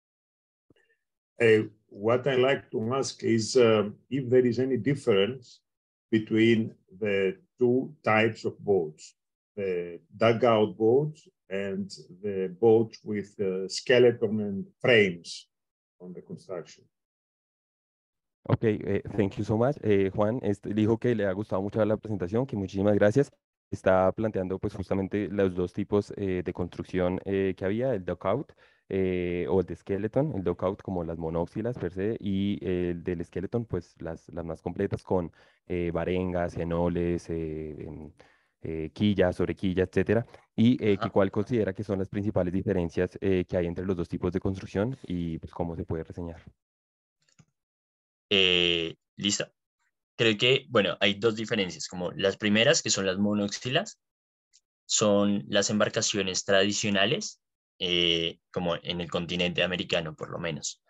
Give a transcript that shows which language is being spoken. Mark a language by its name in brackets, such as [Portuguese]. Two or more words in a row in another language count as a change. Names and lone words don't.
[English] What I like to ask is if there is any difference between the two types of boats, the dugout boats and the boats with skeleton and frames on the construction. Ok, thank you so much. [Spanish] Juan dijo que le ha gustado mucho la presentación, que muchísimas gracias. está planteando pues justamente los dos tipos de construcción que había, el dockout o el de skeleton, el dockout como las monóxilas per se y el del skeleton pues las más completas con varengas, enoles, quillas, sobrequillas, etcétera, y que cuál considera que son las principales diferencias que hay entre los dos tipos de construcción y pues cómo se puede reseñar. Listo. Creo que, bueno, hay dos diferencias, como las primeras, que son las monóxilas, son las embarcaciones tradicionales, como en el continente americano, por lo menos.